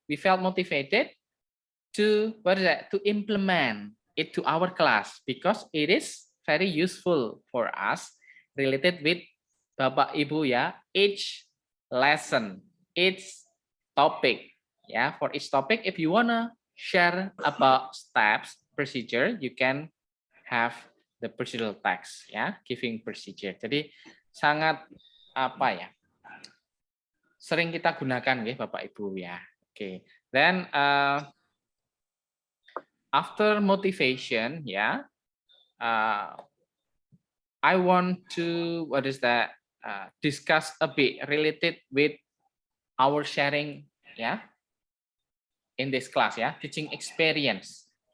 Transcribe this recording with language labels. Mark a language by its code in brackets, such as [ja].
[en] We felt motivated to to implement it to our class because it is very useful for us related with Bapak Ibu ya, each lesson, each topic ya. For each topic, if you wanna share about steps procedure, you can have the procedural text ya, giving procedure. [id] Jadi sangat apa ya, sering kita gunakan ya Bapak Ibu ya. Oke. [en] Then after motivation, yeah, I want to discuss a bit related with our sharing, yeah, in this class, yeah, teaching experience.